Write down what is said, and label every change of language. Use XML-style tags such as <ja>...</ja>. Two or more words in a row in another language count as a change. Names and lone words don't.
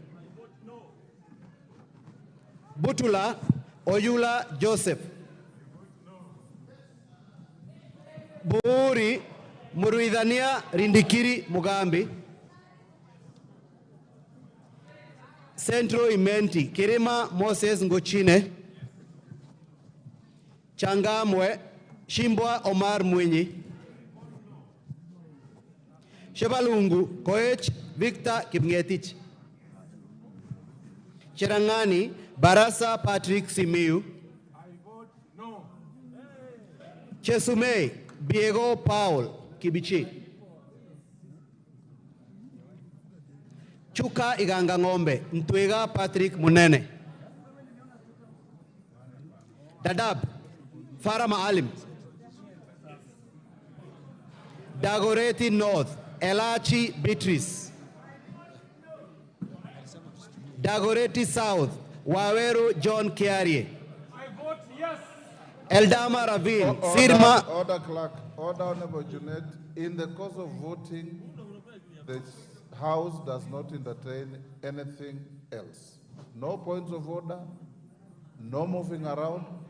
<en>Butula Oyula Joseph. Buuri Muruidhania Rindikiri Mugambi. Centro Imenti Kirima Moses Ngochine. Changamwe Shimbwa Omar Mwinyi. Shebalungu Koech Victor Kipngetich. Cherangani Barasa Patrick Simiu. I vote no. Chesumei Diego Paul Kibichi. Chuka Iganga Ngombe Ntwega Patrick Munene. Dadab Farah Maalim. Dagoretti North Elachi Beatrice. Dagoretti South Waweru John Kiarie. I vote yes. Eldama Ravine Sirma. Order clerk. Order, Honorable Junet. In the course of voting, the House does not entertain anything else. No points of order, no moving around.</en>